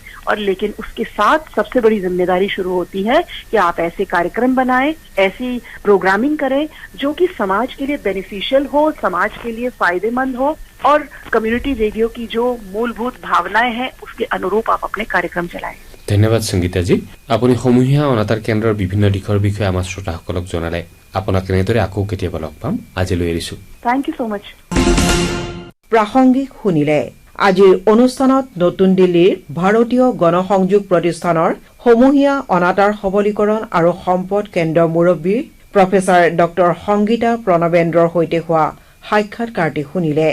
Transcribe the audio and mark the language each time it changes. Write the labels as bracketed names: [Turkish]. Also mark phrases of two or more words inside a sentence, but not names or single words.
[Hindi] और लेकिन उसके साथ सबसे बड़ी जिम्मेदारी शुरू होती है कि आप ऐसे कार्यक्रम बनाएं, ऐसी प्रोग्रामिंग करें जो कि समाज के लिए बेनिफिशियल हो, समाज के लिए फायदेमंद हो और [English] community radio [Hindi] की जो मूलभूत भावनाएं हैं उसके अनुरूप आप अपने कार्यक्रम चलाएं। धन्यवाद संगीता जी, [Assamese] আপুনি সমূহীয়া অনাতাঁৰ কেন্দ্ৰৰ বিভিন্ন দিশৰ বিষয়ে আমাৰ শ্ৰোতাসকলক জনালে। আপোনাক এনেদৰে আকৌ কেতিয়াবা লগ পাম। আজিলৈ এৰিছো। [English] thank you so much. [Assamese] প্ৰাসংগিক শুনিলে। আজিৰ অনুষ্ঠানত নতুন দিল্লীৰ ভাৰতীয় গণসংযোগ প্ৰতিষ্ঠানৰ সমূহীয়া অনাতাঁৰ সবলীকৰণ আৰু সম্পদ কেন্দ্ৰৰ মুৰব্বী প্ৰফেচাৰ ড সংগীতা প্ৰণৱেন্দ্ৰৰ সৈতে হোৱা সাক্ষাৎকাৰটি শুনিলে।